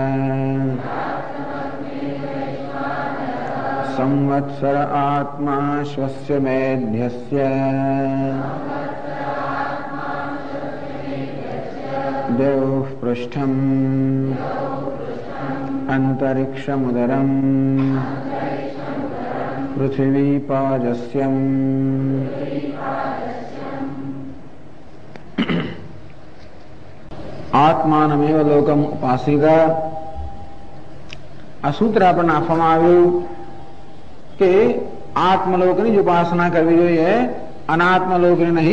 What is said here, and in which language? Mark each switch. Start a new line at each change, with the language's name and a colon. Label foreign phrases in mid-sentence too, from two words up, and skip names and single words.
Sanskrit: संवत्सर आत्मा श्वस्य मेध्यस्य देवः पृष्ठम् अन्तरिक्षमुदरम् पृथिवी पाजस्यम्। आत्मानमेव लोकम् उपासित.
Gujarati: આ સૂત્ર આપણને આપવામાં આવ્યું કે આત્મલોકની જ ઉપાસના કરવી જોઈએ, અનાત્મલોકની નહીં.